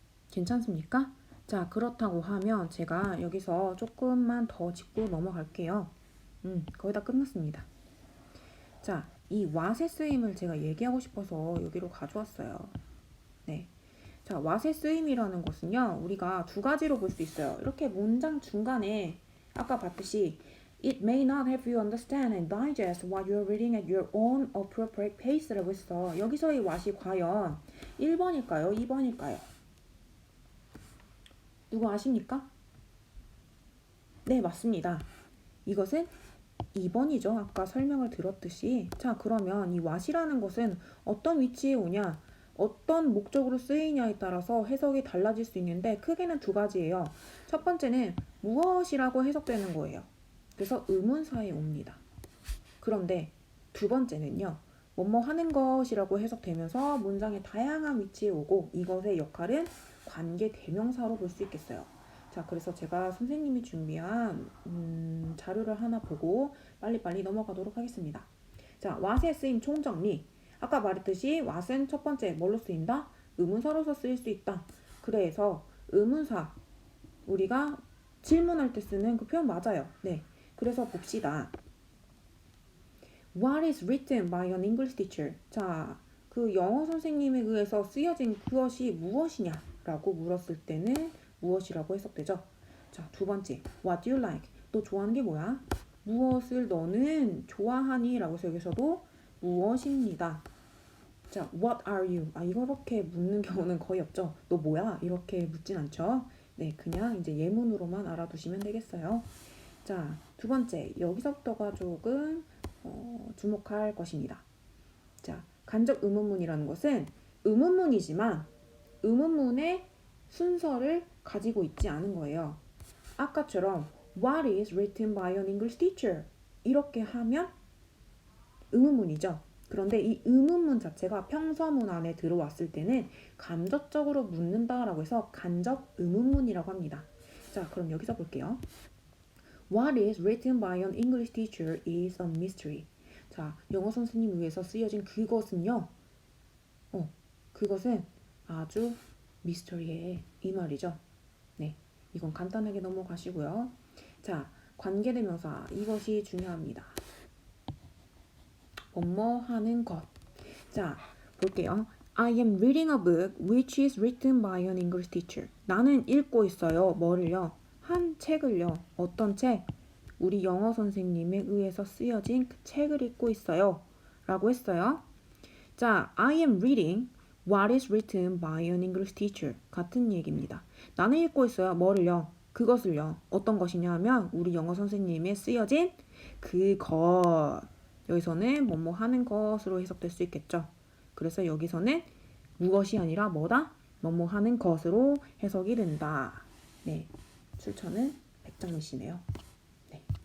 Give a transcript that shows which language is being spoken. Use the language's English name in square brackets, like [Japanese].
[Korean] 괜찮습니까? 자, 그렇다고 하면 제가 여기서 조금만 더 짚고 넘어갈게요. 거의 다 끝났습니다. 자, 이 what의 쓰임을 제가 얘기하고 싶어서 여기로 가져왔어요. 네. 자, what의 쓰임이라는 것은요, 우리가 두 가지로 볼 수 있어요. 이렇게 문장 중간에 아까 봤듯이 [English] It may not help you understand and digest what you're reading at your own appropriate pace라고 [Korean] 했어. 여기서의 what이 과연 1번일까요? 2번일까요? 누구 아십니까? 네, 맞습니다. 이것은 2번이죠. 아까 설명을 들었듯이. 자, 그러면 이 what이라는 것은 어떤 위치에 오냐, 어떤 목적으로 쓰이냐에 따라서 해석이 달라질 수 있는데 크게는 두 가지예요. 첫 번째는 무엇이라고 해석되는 거예요. 그래서 의문사에 옵니다. 그런데 두 번째는요. 뭐뭐 하는 것이라고 해석되면서 문장의 다양한 위치에 오고 이것의 역할은 관계 대명사로 볼 수 있겠어요. 자, 그래서 제가 선생님이 준비한 자료를 하나 보고 빨리빨리 넘어가도록 하겠습니다. 자, what의 쓰임 총정리. 아까 말했듯이 what은 첫 번째 뭘로 쓰인다? 의문사로서 쓰일 수 있다. 그래서 의문사 우리가 질문할 때 쓰는 그 표현 맞아요. 네. 그래서 봅시다. [English] What is written by an English teacher? [Korean] 자, 그 영어 선생님에 의해서 쓰여진 그것이 무엇이냐라고 물었을 때는 무엇이라고 해석되죠. 자, 두 번째. [English] What do you like? [Korean] 너 좋아하는 게 뭐야? 무엇을 너는 좋아하니? 라고 해서 여기서도 무엇입니다. [English] 자, what are you? [Korean] 이렇게 묻는 경우는 거의 없죠. 너 뭐야? 이렇게 묻진 않죠. 네, 그냥 이제 예문으로만 알아두시면 되겠어요. 자, 두 번째. 여기서부터가 조금 주목할 것입니다. 자, 간접 의문문이라는 것은 의문문이지만 의문문의 순서를 가지고 있지 않은 거예요. 아까처럼 [English] What is written by an English teacher? [Korean] 이렇게 하면 의문문이죠. 그런데 이 의문문 자체가 평서문 안에 들어왔을 때는 간접적으로 묻는다라고 해서 간접 의문문이라고 합니다. 자, 그럼 여기서 볼게요. [English] What is written by an English teacher is a mystery. [Korean] 자, 영어 선생님 위해서 쓰여진 그것은요. 그것은 아주 미스터리해. 이 말이죠. 네, 이건 간단하게 넘어가시고요. 자, 관계대명사 이것이 중요합니다. 뭐뭐 하는 것. 자, 볼게요. [English] I am reading a book which is written by an English teacher. [Korean] 나는 읽고 있어요. 뭐를요? 한 책을요. 어떤 책? 우리 영어 선생님에 의해서 쓰여진 그 책을 읽고 있어요. 라고 했어요. [English] 자, I am reading what is written by an English teacher. [Korean] 같은 얘기입니다. 나는 읽고 있어요. 뭐를요? 그것을요. 어떤 것이냐 하면 우리 영어 선생님에 쓰여진 그것. 여기서는 뭐뭐 하는 것으로 해석될 수 있겠죠. 그래서 여기서는 무엇이 아니라 뭐다? 뭐뭐 하는 것으로 해석이 된다. 네, 출처는 백장미 씨네요. 네.